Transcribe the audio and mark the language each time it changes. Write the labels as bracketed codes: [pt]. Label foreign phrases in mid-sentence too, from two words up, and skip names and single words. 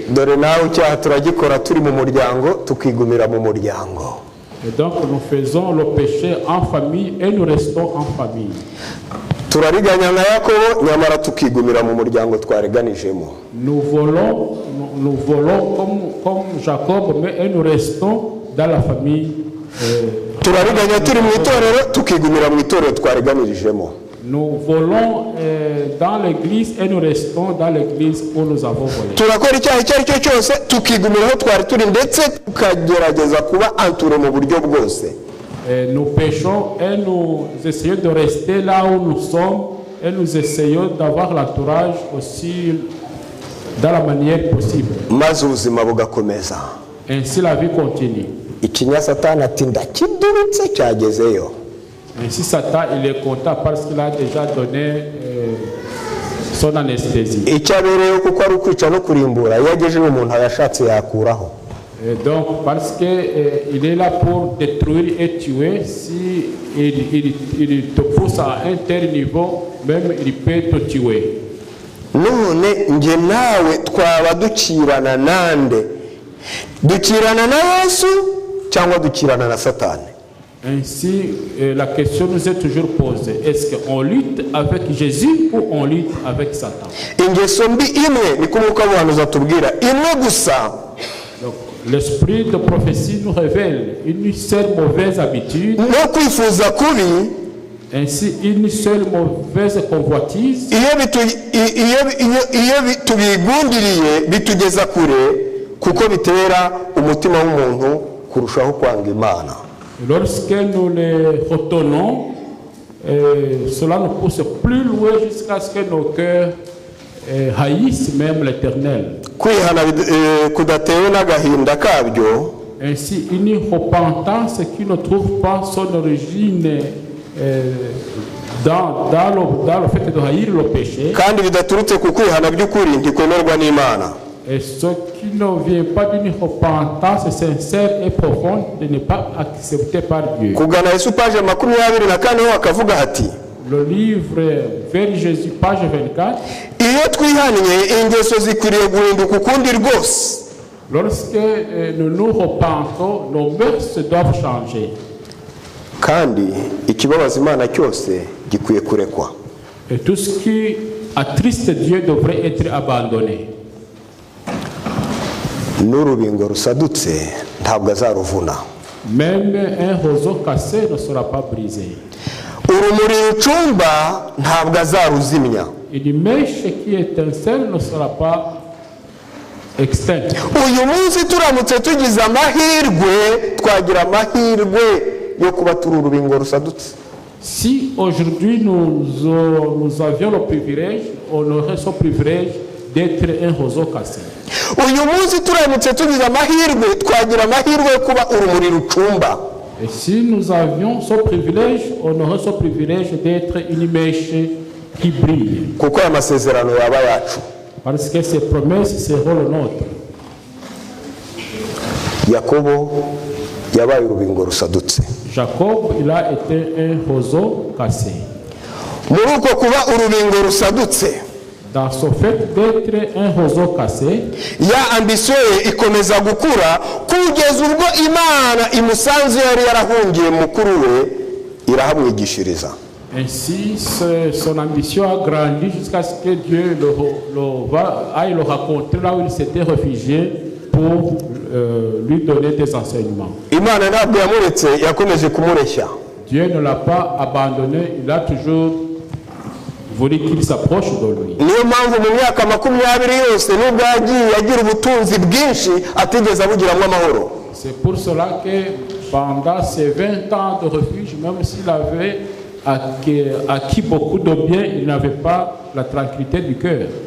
[rw] dore nawe icyaha turagikora turi mu muryango tukigumira mu muryango. [fr] Et donc nous faisons le péché en famille et nous restons en famille. [rw] turariganya nka Yakobo nyamara tukigumira mu muryango twareganijemo. [fr] Nous volons comme Jacob, mais nous restons dans la famille. [rw] turariganya turi mu itorero tukigumira mu itorero twareganirijemo. [fr] Nous volons dans l'église et nous restons dans l'église où nous avons volé. [rw] turakora icyaha icyo ari cyo cyose tukigumira aho twari turi ndetse tukagerageza kuba anture mu buryo bwose. [fr] nous péchons et nous essayons de rester là où nous sommes et nous essayons d'avoir l'entourage aussi dans la manière possible. [rw] maze ubuzima bugakomeza. [fr] Ainsi la vie continue. [rw] Ikinya Satani ati ndakidurutse cyagezeyo. [fr] Ainsi Satan il est content parce qu'il a déjà donné son anesthésie. [rw] Icyabereyeho kuko ari ukwica no kurimbura, iyo agejeje umuntu yashatse yakuraho. [fr] Donc parce que il est là pour détruire et tuer, si il te pousse à un tel niveau, même il peut te tuer. [rw] None nge nawe twaba dukirana nande? Dukirana na Yesu cyangwa dukirana na Satani? [fr] Ainsi, la question nous est toujours posée. Est-ce qu'on lutte avec Jésus ou on lutte avec Satan? [rw] Ingeso mbi imwe niko Mwuka w'ubuhanuzi atubwira, imwe gusa. [fr] Donc, l'esprit de prophétie nous révèle une seule mauvaise habitude. [rw] No kwifuza kubi. [fr] Ainsi, une seule mauvaise convoitise. [rw] Iyo tubigundiriye bitugeza kure kuko bitera umutima w'umuntu kurushaho kwanga Imana. [fr] Lorsque nous les retenons, cela nous pousse plus loin jusqu'à ce que nos cœurs haïssent même l'Éternel. [rw] Kwihana kudatewe n'agahinda kabyo. [fr] Ainsi, une repentance qui ne trouve pas son origine dans le fait de haïr le péché. [rw] Kandi bidaturutse ku kwihana by'ukuri ntikwemerwa n'Imana. [fr] Et ce qui ne vient pas d'une repentance sincère et profonde n'est pas accepté par Dieu. [rw] Kugana Yesu page 24 akavuga ati, [fr] le livre vers Jésus page 24, [rw] iyo twihaniye ingeso zikwiriye guhinduka ukundi rwose. [fr] Lorsque nous nous repentons, nos mœurs doivent changer. [rw] Kandi ikibabaza Imana cyose gikwiye kurekwa. [fr] Et tout ce qui attriste Dieu devrait être abandonné. [rw] N'urubingo rusadutse ntabwo azaruvuna. [fr] Même un roseau cassé ne sera pas brisé. [rw] Urumuri rucumba ntabwo azaruzimya. [fr] Une mèche qui étincelle ne sera pas extinct. [rw] Uyu munsi turamutse tugize amahirwe, twagira amahirwe yo kuba turi urubingo rusadutse. [fr] Si aujourd'hui nous avions le privilège, on aurait ce privilège d'être un roseau cassé. [rw] Uyu munsi turamutse tugize amahirwe, twagira amahirwe yo kuba urumuri rucumba. [fr] Et si nous avions ce privilège, on aurait ce privilège d'être une mèche qui brille. [rw] Kuko aya masezerano yaba yacu. [fr] Parce que ces promesses seront le nôtre. [rw] Yakobo yabaye urubingo rusadutse. [fr] Jacob, il a été un roseau cassé. [rw] Muri uko kuba urubingo rusadutse, [fr] dans ce fait d'être un roseau cassé, [rw] ya ambition ikomeza gukura kugeza ubwo Imana imusanze yari yarahungiye mukuru we irahamwigishiriza. [fr] Ainsi, son ambition a grandi jusqu'à ce que Dieu aille le raconter là où il s'était réfugié pour lui donner des enseignements. [rw] Imana ntabwo yamuretse, yakomeje kumureshya. [fr] Dieu ne l'a pas abandonné, il a toujours voulu qu'il s'approche de lui. [rw] Niyo mpamvu mu myaka 20 yose nubwo yagiye agira ubutunzi bwinshi atigeze abugiramo amahoro. [fr] C'est pour cela que pendant ces 20 ans de refuge, même s'il avait acquis beaucoup de biens, il n'avait pas la tranquillité du cœur.